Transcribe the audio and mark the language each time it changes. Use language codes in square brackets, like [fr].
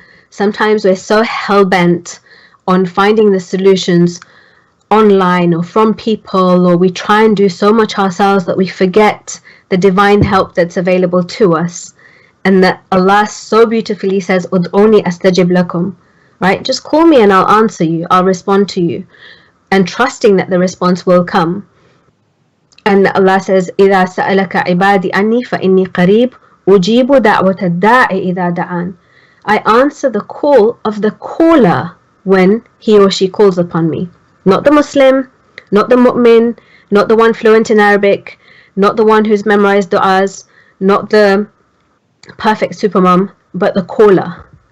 [en] Sometimes we're so hell-bent on finding the solutions online or from people, or we try and do so much ourselves that we forget the divine help that's available to us. And that Allah so beautifully says, [ar] Ud'uni astajib lakum, [en] right? Just call me and I'll answer you, I'll respond to you. And trusting that the response will come. And Allah says, [ar] إِذَا سَأَلَكَ عِبَادِ أَنِّي فَإِنِّي قَرِيبٌ أُجِيبُ دَعْوَةَ الدَّاعِ إِذَا دَعَانِ. [en] I answer the call of the caller when he or she calls upon me. Not the Muslim, not the mu'min, not the one fluent in Arabic, not the one who's memorized du'as, not the perfect supermom, but the caller.